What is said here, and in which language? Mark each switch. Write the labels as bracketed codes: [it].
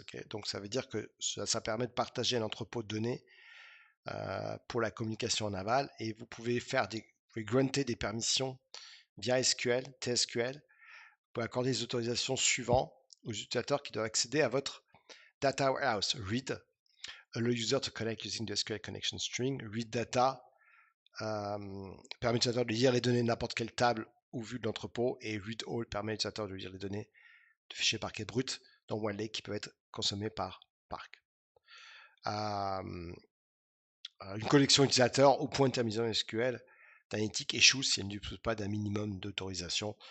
[fr] Okay, donc ça veut dire que ça permet de partager un entrepôt de données pour la communication en aval, et vous pouvez grunter des permissions via SQL, TSQL, pour accorder les autorisations suivantes aux utilisateurs qui doivent accéder à votre data warehouse. [en] Read, allow user to connect using the SQL connection string. [fr] Read data permet à l'utilisateur de lire les données de n'importe quelle table ou vue de l'entrepôt, et read all permet à l'utilisateur de lire les données de fichiers parquet brut dans OneLake qui peuvent être consommés par Parc. Une collection utilisateur au point de terminaison SQL d'analytique échoue si elle ne dispose pas d'un minimum d'autorisation.